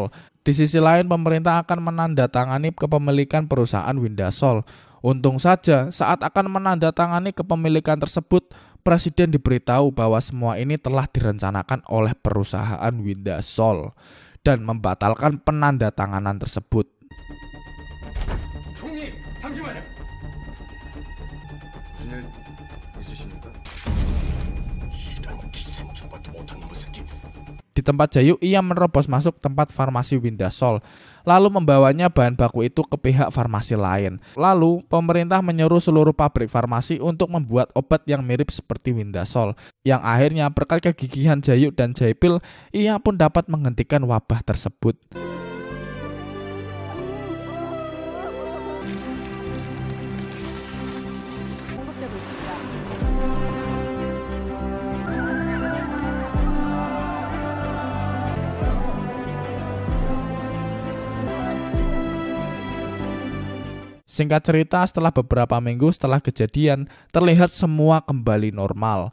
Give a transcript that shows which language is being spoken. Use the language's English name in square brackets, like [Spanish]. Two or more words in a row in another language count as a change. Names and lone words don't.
[Indonesian] Di sisi lain, pemerintah akan menandatangani kepemilikan perusahaan Windasol. Untung saja, saat akan menandatangani kepemilikan tersebut, Presiden diberitahu bahwa semua ini telah direncanakan oleh perusahaan Windasol dan membatalkan penandatanganan tersebut. [Korean] 총리, 잠시만요. 무슨 일 있으십니까? 이런 기생충밖에 못한 놈의 새끼. [Indonesian] Di tempat Jahyuk, ia menerobos masuk tempat farmasi Windasol, lalu membawanya bahan baku itu ke pihak farmasi lain. Lalu, pemerintah menyuruh seluruh pabrik farmasi untuk membuat obat yang mirip seperti Windasol. Yang akhirnya, berkat kegigihan Jahyuk dan Jaepil, ia pun dapat menghentikan wabah tersebut. [Korean] 공급되고 있습니다. [Indonesian] Singkat cerita, setelah beberapa minggu setelah kejadian, terlihat semua kembali normal.